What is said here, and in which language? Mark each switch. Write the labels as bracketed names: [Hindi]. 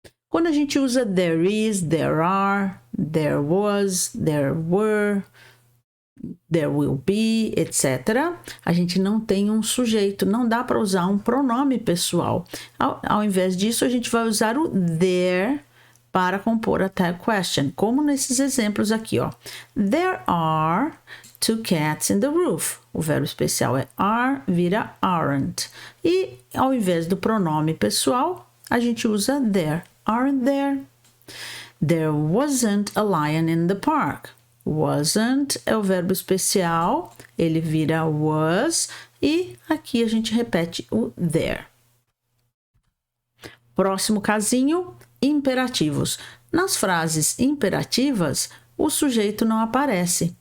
[Portuguese] Quando a gente usa there is, there are, there was, there were, there will be, etc., a gente não tem um sujeito, não dá para usar um pronome pessoal. Ao invés disso, a gente vai usar o there para compor a tag question, como nesses exemplos aqui, ó. [English] There are 2 cats in the roof. [Portuguese] O verbo especial é are, vira aren't. E ao invés do pronome pessoal, a gente usa there. [English] Aren't there? There wasn't a lion in the park. [Portuguese] Wasn't é o verbo especial, ele vira was, e aqui a gente repete o there. Próximo casinho, imperativos. Nas frases imperativas, o sujeito não aparece.